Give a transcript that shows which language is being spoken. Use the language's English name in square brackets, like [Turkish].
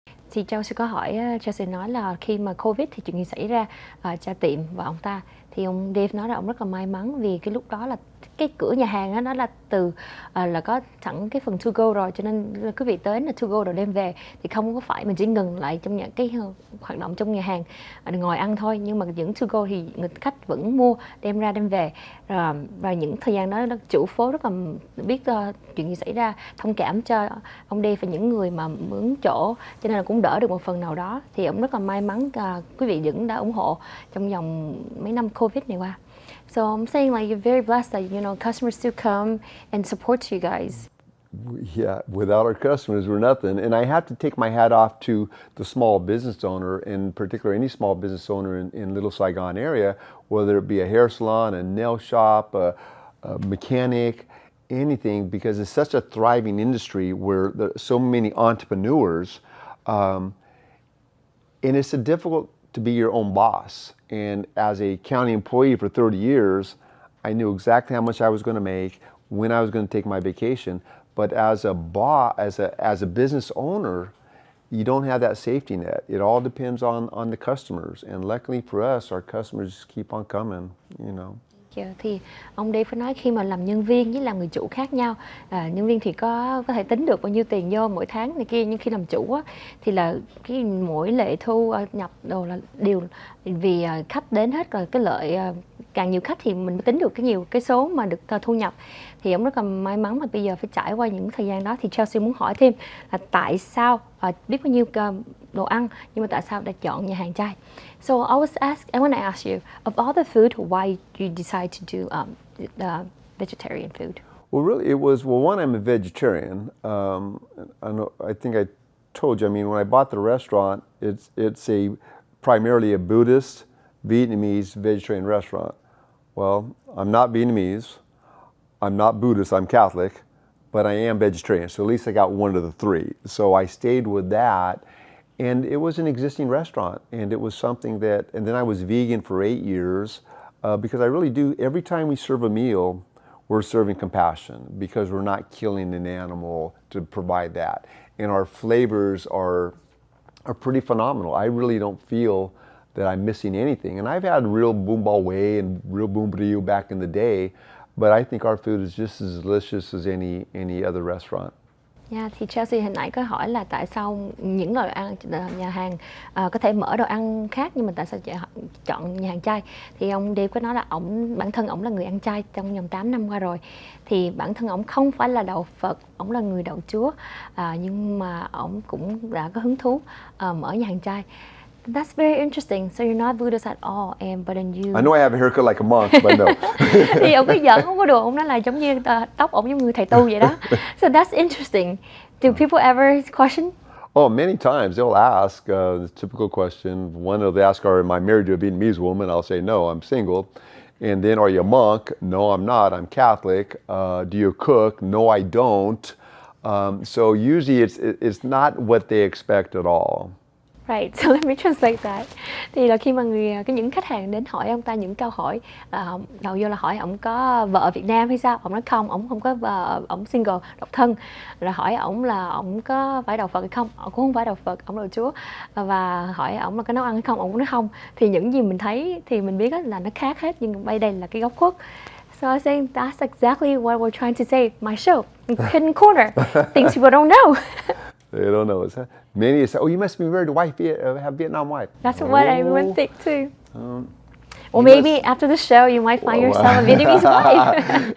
[Vietnamese] Thì Chelsea có hỏi, Chelsea nói là khi mà Covid thì chuyện gì xảy ra cho tiệm và ông ta, thì ông Dave nói là ông rất là may mắn vì cái lúc đó là cái cửa nhà hàng đó, nó là từ là có sẵn cái phần to go rồi, cho nên quý vị tới là to go rồi đem về thì không có phải mình chỉ ngừng lại trong những cái hoạt động trong nhà hàng ngồi ăn thôi, nhưng mà những to go thì người khách vẫn mua đem ra đem về. Và những thời gian đó chủ phố rất là biết chuyện gì xảy ra, thông cảm cho ông Dave và những người mà mướn chỗ, cho nên là cũng đỡ được một phần nào đó. Thì ông rất là may mắn quý vị vẫn đã ủng hộ trong vòng mấy năm Covid này qua. [English] So I'm saying like you're very blessed that customers still come and support you guys. Yeah, without our customers, we're nothing. And I have to take my hat off to the small business owner, in particular any small business owner in Little Saigon area, whether it be a hair salon, a nail shop, a mechanic, anything, because it's such a thriving industry where there's so many entrepreneurs. And it's difficult to be your own boss. And as a county employee for 30 years, I knew exactly how much I was going to make, when I was going to take my vacation. But as a boss, as a business owner, you don't have that safety net. It all depends on the customers. And luckily for us, our customers keep on coming, [Vietnamese] Thì ông Dave phải nói khi mà làm nhân viên với làm người chủ khác nhau, nhân viên thì có thể tính được bao nhiêu tiền vô mỗi tháng này kia, nhưng khi làm chủ á, thì là cái mỗi lệ thu nhập đồ là đều vì khách đến hết rồi, cái lợi càng nhiều khách thì mình mới tính được cái số mà được thu nhập. Thì ông rất là may mắn mà bây giờ phải trải qua những thời gian đó. Thì Chelsea muốn hỏi thêm là tại sao biết bao nhiêu đồ ăn, nhưng mà tại sao đã chọn nhà hàng chay? [English] So I want to ask you, of all the food, why you decide to do the vegetarian food? Well, really, it was, one, I'm a vegetarian. I think I told you, when I bought the restaurant, it's primarily a Buddhist, Vietnamese, vegetarian restaurant. Well, I'm not Vietnamese, I'm not Buddhist, I'm Catholic, but I am vegetarian, so at least I got one of the three. So I stayed with that. And it was an existing restaurant, and it was something and then I was vegan for 8 years because I really do, every time we serve a meal, we're serving compassion because we're not killing an animal to provide that. And our flavors are pretty phenomenal. I really don't feel that I'm missing anything. And I've had real Bún Bò Huế and real Bún Riêu back in the day, but I think our food is just as delicious as any other restaurant. [Vietnamese] Thì Chelsea hồi nãy có hỏi là tại sao những đồ ăn nhà hàng có thể mở đồ ăn khác, nhưng mà tại sao chọn nhà hàng chay? Thì ông Dave có nói là bản thân ổng là người ăn chay trong vòng 8 năm qua rồi. Thì bản thân ổng không phải là đạo Phật, ổng là người đạo Chúa, nhưng mà ổng cũng đã có hứng thú mở nhà hàng chay. [English] That's very interesting. So you're not Buddhist at all, but then you. I know I have a haircut like a monk, but no. [Vietnamese] Thì ông cứ giỡn, không có đùa, ông nói là giống như tóc ông giống như thầy tu vậy đó. [English] So that's interesting. Do people ever question? Oh, many times they'll ask the typical question. One, they'll ask, am I married to a Vietnamese woman? I'll say, no, I'm single. And then, are you a monk? No, I'm not. I'm Catholic. Do you cook? No, I don't. So usually it's not what they expect at all. Right, so let me translate that. [Vietnamese] Thì là khi mà những khách hàng đến hỏi ông ta những câu hỏi, đầu vô là hỏi ông có vợ Việt Nam hay sao? Ông nói không, ông không có vợ, ông single, độc thân. Rồi hỏi ông là ông có phải đạo Phật hay không? Ông cũng không phải đạo Phật, ông đạo Chúa. Và hỏi ông là có nấu ăn hay không? Ông cũng nói không. Thì những gì mình thấy thì mình biết là nó khác hết, nhưng bây đây là cái góc khuất. [English] So I think that's exactly what we're trying to say. My show, hidden corner, things people don't know. They don't know. Many say, oh, you must be married to have Vietnam wife. That's what I would think too. Well, maybe after the show, you might find yourself a Vietnamese wife.